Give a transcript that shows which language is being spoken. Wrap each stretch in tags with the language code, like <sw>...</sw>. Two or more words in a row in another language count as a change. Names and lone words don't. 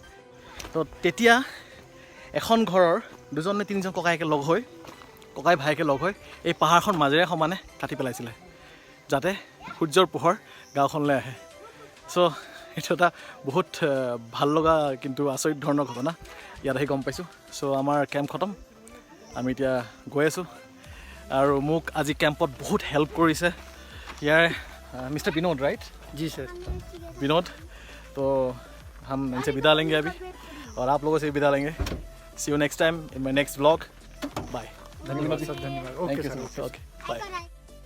<as>তো তেতিয়া এখন ঘৰৰ 2জন নে 3জন ককাই ভাইকে লগ হৈ এই পাহাৰখন মাজেৰে সমানে কাটি পেলাইছিলে যাতে সূৰ্যৰ পোহৰ গাঁওখনলৈ আহে। চ' এইটো এটা বহুত ভাল লগা কিন্তু আচৰিত ধৰণৰ ঘটনা ইয়াত আহি গম পাইছোঁ। চ' আমাৰ কেম্প খতম, আমি এতিয়া গৈ আছোঁ। আৰু মোক আজি কেম্পত বহুত হেল্প কৰিছে</as> <hi>यार मिस्टर विनोद, राइट? जी सर। विनोद, तो हम इनसे विदा लेंगे अभी और आप लोगों से भी विदा लेंगे।</hi> <en>see you next time in my next vlog.</en> <hi>बाय। धन्यवाद सर, धन्यवाद। ओके सर,</hi> <en>okay bye.</en>